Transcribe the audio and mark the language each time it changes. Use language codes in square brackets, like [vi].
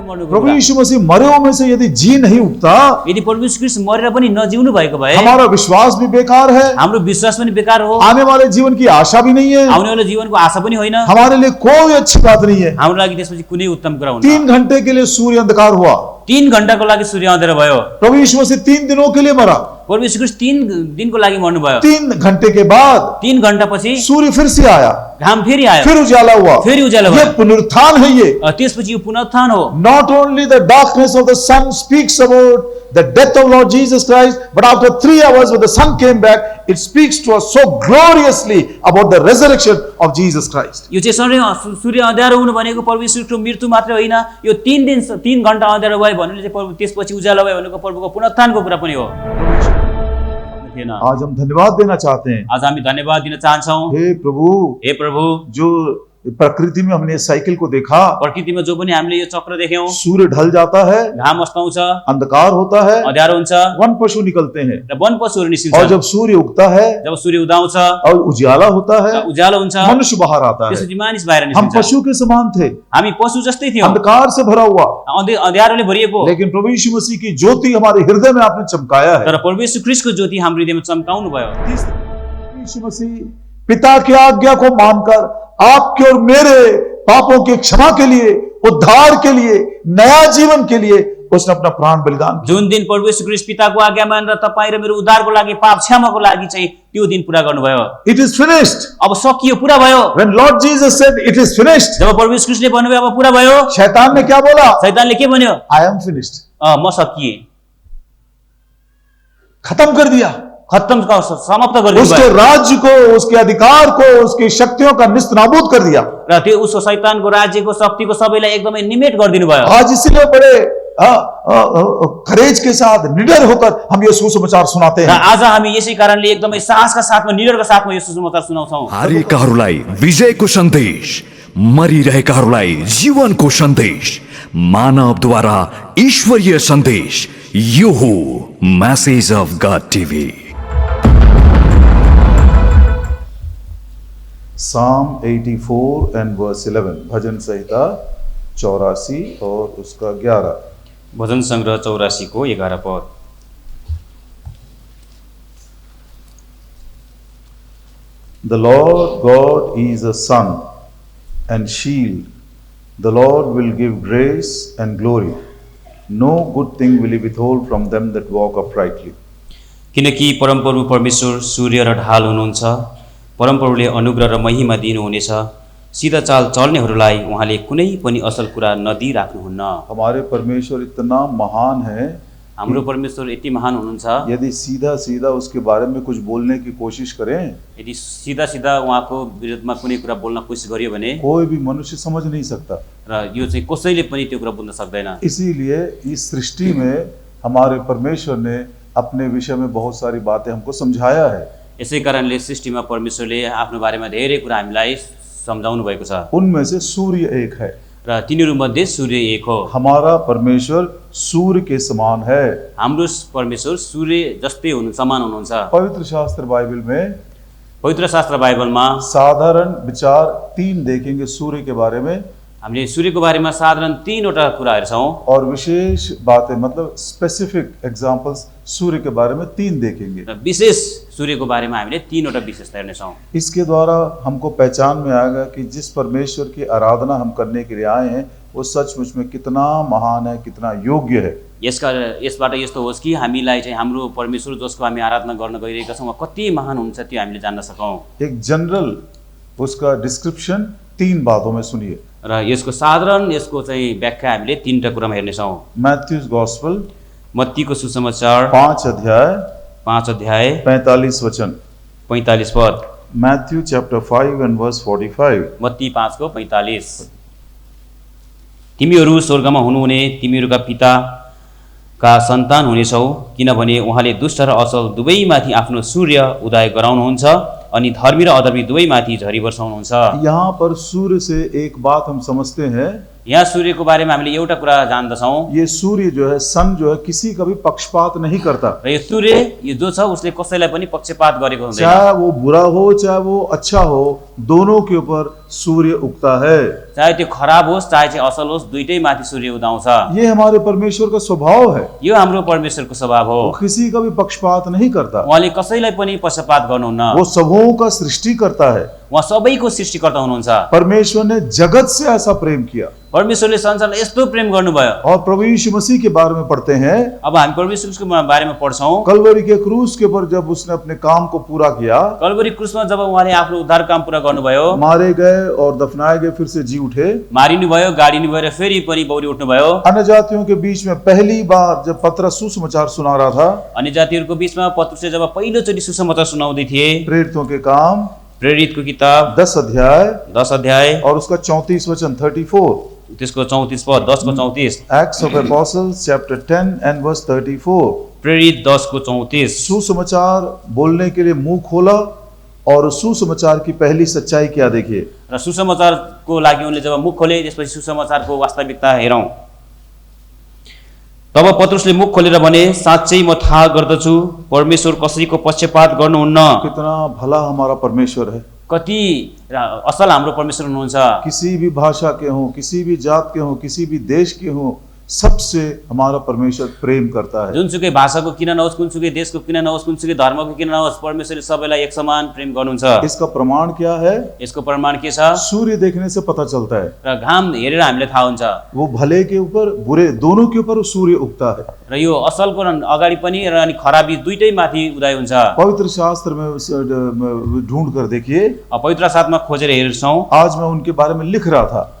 [hi] प्रभु यीशु मसीह मरे हुए में से यदि जी नहीं उठता, [ne] यदि प्रभु यीशु ख्रीष्ट मरेर पनि नजिउनु भएको भए [hi] हमारा विश्वास भी बेकार है, [ne] हाम्रो विश्वास पनि बेकार हो, [hi] आने वाले जीवन की आशा भी नहीं है, [ne] आउने वाला जीवनको आशा पनि होइन, [hi] हमारे लिए कोई अच्छी बात नहीं है। [ne] हाम्रो लागि त्यसपछि कुनै उत्तम कुरा हुन्न। [hi] 3 घंटे के लिए सूर्य अंधकार हुआ, [ne] 3 घण्टाको लागि सूर्य अँधेरो भयो। [hi] प्रभु यीशु मसीह 3 दिनों के लिए मरा, [ne] प्रभु यीशु ख्रीष्ट 3 दिनको लागि मर्नु भयो। [hi] 3 घंटे के बाद [ne] 3 घण्टापछि [hi] सूर्य फिर से आया, [ne] घाम फेरि आयो, [hi] फिर उजाला हुआ, [ne] फेरि उज्यालो [hi] ये [ne] भयो। [hi] पुनरुत्थान है। ये [ne] त्यसपछि यो पुनरुत्थान हो। [en] not only the darkness of the sun speaks about the death of Lord Jesus Christ, but after 3 hours when the sun came back, it speaks to us so gloriously about the resurrection of Jesus Christ. [ne] यो चाहिँ सूर्य अँध्यारो हुनु भनेको प्रभु यीशुको मृत्यु मात्र होइन, यो 3 घण्टा अँध्यारो भयो भन्नुले चाहिँ प्रभु त्यसपछि उज्यालो भयो भनेको प्रभुको पुनरुत्थानको कुरा पनि हो। [hi] आज हम धन्यवाद देना चाहते हैं, [ne] आज हामी धन्यवाद दिन चाहन्छौँ। [hi] हे प्रभु, जो प्रकृति में हमने साइकिल को देखा, [ne] प्रकृतिमा जो पनि हामीले यो चक्र देख्यौं, [hi] सूर्य ढल जाता है, [ne] घाम अस्ताउँछ, [hi] अंधकार होता है, [ne] अँध्यारो हुन्छ, [hi] वन पशु निकलते हैं, [ne] र वन पशुहरू निस्किन्छ, [hi] और जब सूर्य उगता है, [ne] जब सूर्य उदाउँछ [hi] और उजाला होता है, [ne] उज्यालो हुन्छ, [hi] मनुष्य बाहर आता है। [ne] त्यसपछि मानिस बाहिर [hi] हम [ne] निस्किन्छ। [hi] पशु के समान थे, [ne] हामी पशु जस्तै थियौं, [hi] अंधकार से भरा हुआ, [ne] अँध्यारोले भरिएको, [hi] लेकिन प्रभु यीशु मसीह की ज्योति हमारे हृदय में आपने चमकाया है। [ne] तर प्रभु यीशु ख्रीष्टको ज्योति हाम्रो हृदयमा चम्काउनु भयो। [hi] यीशु मसीह पिता की आज्ञा को मानकर आपके और मेरे पापों की क्षमा के लिए, उद्धार के लिए, नया जीवन के लिए उसने अपना प्राण बलिदान किया। [ne] जुन दिन प्रभु यीशु ख्रीष्ट पिताको आज्ञा मानेर तपाईं र मेरो उद्धारको लागि, पाप क्षमाको लागि चाहिँ त्यो दिन पूरा गर्नुभयो। [en] It is finished. [ne] अब सकियो, पूरा भयो। [en] When Lord Jesus said it is finished, [ne] जब प्रभु यीशु ख्रीष्टले भन्नुभयो अब पूरा भयो, [hi] शैतान ने क्या बोला? [ne] शैतानले के भन्यो? [en] I am finished. [ne] म सकिए, [hi] खत्म कर दिया। [ne] खत्म समाप्त गरिदिनु [hi] उसके [ne] भयो। [hi] राज्य को, उसके अधिकार को, उसकी शक्तियों का निस्तनाबूद कर दिया। [ne] र त्यो उसको शैतानको राज्यको शक्तिको सबैलाई एकदमै निमेट गरिदिनु भयो। [hi] आज इसीलिए बड़े करेज के साथ, निडर होकर हम ये सुसमाचार सुनाते [ne] र [hi] हैं। [ne] आज हामी यसै कारणले एकदमै साहसका साथमा, निडरका साथमा यो सुसमाचार सुनाउँछौँ। हारेकाहरूलाई विजयको सन्देश, मरिरहेकाहरूलाई जीवनको सन्देश, मानवद्वारा ईश्वरीय सन्देश, यो हो [en] Message of God TV. Psalm 84 and verse 11, [hi] भजन संहिता 84 और उसका 11। [ne] भजन संग्रह 84 को 11 पद। [en] The Lord God is a sun and shield. The Lord will give grace and glory. No good thing will he withhold from them that walk uprightly. [ne] किनकि परमप्रभु परमेश्वर सूर्य र ढाल हुनुहुन्छ, परमप्रभुले अनुग्रह र महिमा दिनुहुनेछ, सिधा चाल चल्नेहरूलाई उहाँले कुनै पनि असल कुरा नदिइराख्नुहुन्न। [hi] हमारे परमेश्वर इतना महान है, [ne] हाम्रो परमेश्वर यति महान हुनुहुन्छ, [hi] यदि सीधा सीधा उसके बारे में कुछ बोलने की कोशिश करें, [ne] यदि सीधा सीधा उहाँको विरुद्धमा कुनै कुरा बोल्न कोसिस गरियो भने [hi] कोई भी मनुष्य समझ नहीं सकता। [ne] र यो चाहिँ कसैले पनि त्यो कुरा बुझ्न सक्दैन। [hi] इसीलिए इस सृष्टि में हमारे परमेश्वर ने अपने विषय में बहुत सारी बातें हमको समझाया है। [ne] यसै कारणले सृष्टिमा परमेश्वरले आफ्नो बारेमा धेरै कुरा हामीलाई सम्झाउनु भएको छ। [hi] उनमें से सूर्य एक है, [ne] र तिनीहरू मध्ये सूर्य एक हो। [hi] हमारा परमेश्वर सूर्य के समान है। [ne] हाम्रो परमेश्वर सूर्य जस्तै समान हुनुहुन्छ। [hi] पवित्र शास्त्र बाइबल में, [ne] पवित्र शास्त्र बाइबलमा [hi] साधारण विचार 3 देखेंगे सूर्य के बारे में, [ne] हामीले सूर्यको बारेमा साधारण 3वटा कुरा हेर्छौँ, [hi] और विशेष बातें मतलब [en] specific examples [hi] सूर्य के बारे में 3 देखेंगे। [ne] र विशेष सूर्यको बारेमा हामीले 3वटा विशेषता हेर्नेछौँ। [hi] इसके द्वारा हमको पहचान में आएगा कि जिस परमेश्वर की आराधना हम करने के लिए आए हैं वो सचमुच में कितना महान है, कितना योग्य है। [ne] यसबाट यस्तो होस् कि हामीलाई चाहिँ हाम्रो परमेश्वर जसको हामी आराधना गर्न गइरहेका छौँ कति महान हुन्छ त्यो हामीले जान्न सकौँ। [hi] एक जनरल उसका डिस्क्रिप्शन 3 बातों में सुनिए। [ne] र यसको साधारण यसको चाहिँ व्याख्या हामीले 3टा कुरामा हेर्नेछौँ। [en] Matthew's gospel [ne] मत्तीको सुसमाचार [hi] 5 अध्याय 45 वचन, [ne] 45 पद। [en] Matthew chapter 5 and verse 45। [ne] Matthew 5 को 45। तिमीहरू स्वर्गमा हुनुहुने तिमीहरूका पिताका सन्तान हुनेछौ, किनभने उहाँले दुष्ट र असल दुवैमाथि आफ्नो सूर्य उदय गराउनुहुन्छ अनि धर्मी र अधर्मी दुवैमाथि झरी वर्षाउनुहुन्छ। [hi] यहाँ पर सूर्य से एक बात हम समझते हैं, [ne] यहाँ सूर्यको बारेमा हामीले एउटा कुरा जान्दछौँ, [hi] ये सूर्य जो है, सन जो है, किसी का भी पक्षपात नहीं करता। [ne] र यो सूर्य यो जो छ उसले कसैलाई पनि पक्षपात गरेको हुँदैन। [hi] चाहे वो बुरा हो चाहे वो अच्छा हो, दोनों के ऊपर सूर्य उगता है। [ne] चाहे त्यो खराब होस् चाहे चाहिँ असल होस्, दुईटै माथि सूर्य उदाउँछ। [hi] ये हमारे परमेश्वर का स्वभाव है, [ne] यो हाम्रो परमेश्वरको स्वभाव हो। [hi] वो किसी का भी पक्षपात नहीं करता। [ne] उहाँले कसैलाई पनि पक्षपात गर्नुहुन्न। [hi] वो सबों का सृष्टि करता है। [ne] उहाँ सबैको सृष्टिकर्ता हुनुहुन्छ। [hi] परमेश्वर ने जगत से ऐसा प्रेम किया। [ne] परमेश्वरले संसारलाई यस्तो प्रेम गर्नुभयो। [hi] और प्रभु यीशु मसीह के बारे में पढ़ते हैं, [ne] अब हामी परमेश्वरको बारेमा पढ्छौँ। [hi] कलवरी के क्रूस के ऊपर जब उसने अपने काम को पूरा किया, [ne] कलवरी क्रुसमा जब उहाँले आफ्नो उद्धार काम पूरा गर्नुभयो, [hi] मारे गए और दफनाए गए, फिर से जी उठे, [ne] मारिनुभयो, गाडिनु भयो र फेरि पनि बौरी उठ्नुभयो। [hi] अन्य जातियों के बीच में पहली बार जब पतरस सुसमाचार सुना रहा था, [ne] अन्य जातिहरूको बीचमा पत्रुसले जब पहिलोचोटि सुसमाचार सुनाउँदै थिए, [hi] प्रेरितों के काम [ne] प्रेरितको किताब [hi] 10 अध्याय [ne] 10 अध्याय [hi] और उसका 34 वचन 34, [ne] त्यसको 34 पद, 10 को 34, [en] Acts of Apostles chapter 10 and verse 34। [ne] प्रेरित 10 को 34। [hi] सुसमाचार बोलने के लिए मुंह खोला और सुसमाचार की पहली सच्चाई क्या देखिए। र सुसमाचारको लागि उनले जब मुख खोले, त्यसपछि सुसमाचारको वास्तविकता हेरौँ। तब पत्रुसले मुख खोलेर भने, साँच्चै म थाहा गर्दछु परमेश्वर कसैको पक्षपात गर्नुहुन्न। कितना भला हमारा परमेश्वर है। [ne] कति असल हाम्रो परमेश्वर हुनुहुन्छ। [hi] किसी भी भाषा के हों, किसी भी जात के हों, किसी भी देश के हों, सबसे हमारा परमेश्वर प्रेम करता है। [ne] जुनसुकै भाषाको किन नहोस्, कुनसुकै देशको किन नहोस्, कुनसुकै धर्मको किन नहोस्, परमेश्वरले सबैलाई एक समान प्रेम गर्नुहुन्छ। [hi] इसका प्रमाण क्या है? [ne] यसको प्रमाण के छ? [hi] सूर्य देखने से पता चलता है। [ne] र घाम हेरेर हामीलाई थाहा हुन्छ। [hi] वो भले के ऊपर बुरे दोनों के ऊपर सूर्य उगता है। [ne] र यो असलको अगाडि पनि र अनि खराबी दुईटै माथि उदय हुन्छ। [hi] पवित्र शास्त्र में ढूंढ कर देखिए, [ne] पवित्र शास्त्रमा खोजेर हेर्छौँ। [hi] आज मैं उनके बारे में लिख रहा था।